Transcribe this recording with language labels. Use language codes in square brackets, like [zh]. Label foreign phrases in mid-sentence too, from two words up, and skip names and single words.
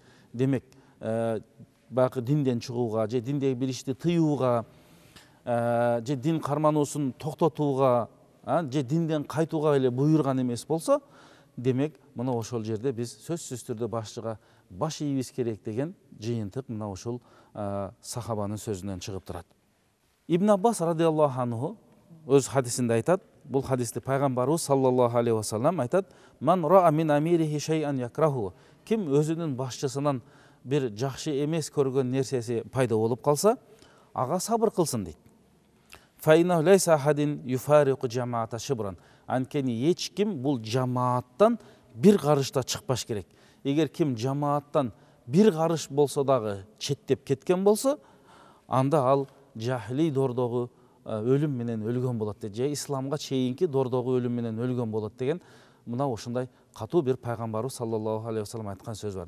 [ky] Демек, бакы динден чыгууга же диндеги бир ишти тыюуга же дин кармануусун токтотууга же динден кайтууга эле буйрган эмес болсо, демек мына ошол жерде биз сөзсүз түрдө башчыга баш ийибиз керек деген жыйынтык мына ушул сахабанын сөзүнөн чыгып турат. Ибн Аббас [ar] رضي الله عنه [ky] өз хадисинде айтат, бул хадисти пайгамбарыбыз [ar] صلى الله عليه وسلم [ky] айтат: [ar] "من رأى من أميره شيئا يكرهه." [ky] Ким өзүнүн башчысынан бир жакшы эмес көргөн нерсеси пайда болуп калса, ага сабыр кылсын дейт. [ar] فإنه ليس أحد يفارق الجماعة شبرا. [ky] Анткени эч ким бул жамааттан бир карышта чыкпаш керек. Эгер ким жамааттан бир карыш болсо дагы четтеп кеткен болсо, анда ал жахили дордогу өлүм менен өлгөн болот дейт. Же исламга чейинки дордогу өлүм менен өлгөн болот деген мына ошондой катуу бир пайгамбарыбыз [ar] صلى الله عليه وسلم [ky] айткан сөз бар.